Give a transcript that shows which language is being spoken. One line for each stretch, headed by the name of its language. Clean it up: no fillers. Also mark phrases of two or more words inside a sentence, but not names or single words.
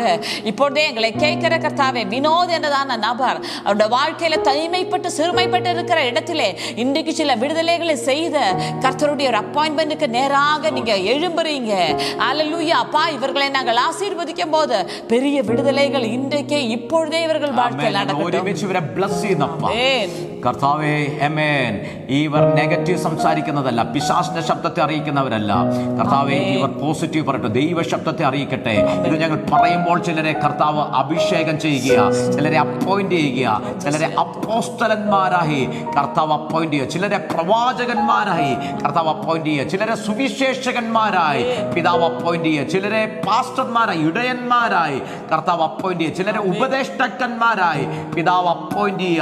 Tamil: இப்பொழுதே எங்களை கேட்கிற கர்த்தாவே, வினோத் என்றதான நபர் அவருடைய வாழ்க்கையில தனிமைப்பட்டு சிறுமைப்பட்டு இருக்கிற இடத்திலே இன்றைக்கு சில விடுதலைகளை செய்த கர்த்தருடைய ஒரு அப்பாயின்மெண்ட்டுக்கு நேராக நீங்க எழும்புறீங்க. அல்லேலூயா. அப்பா, இவர்களை நாங்கள் ஆசீர்வதிக்கும் போது பெரிய விடுதலைகள் இன்றைக்கே இப்பொழுதே இவர்கள் வாழ்க்கையில் நடக்கட்டும்.
Malayalam: കർത്താവേ, ആമേൻ. ഇവർ നെഗറ്റീവ് സംസാരിക്കുന്നതല്ല, പിശാചിന്റെ ശബ്ദത്തെ അറിയിക്കുന്നവരല്ല കർത്താവേ. ഇവർ പോസിറ്റീവ് പറയട്ടെ, ദൈവ ശബ്ദത്തെ അറിയിക്കട്ടെ. ഇത് ഞങ്ങൾ പറയുമ്പോൾ ചിലരെ കർത്താവ് അഭിഷേകം ചെയ്യുക, ചിലരെ അപ്പോയിന്റ് ചെയ്യുക, ചിലരെ അപ്പോസ്തലന്മാരായി കർത്താവ് അപ്പോയിന്റ് ചെയ്യുക, ചിലരെ പ്രവാചകന്മാരായി കർത്താവ് അപ്പോയിന്റ് ചെയ്യുക, ചിലരെ സുവിശേഷകന്മാരായി പിതാവ് അപ്പോയിന്റ് ചെയ്യുക, ചിലരെ പാസ്റ്റർമാരായി ഇടയന്മാരായി കർത്താവ് അപ്പോയിന്റ് ചെയ്യുക, ചിലരെ ഉപദേഷ്ടാക്കന്മാരായി പിതാവ് അപ്പോയിന്റ് ചെയ്യുക.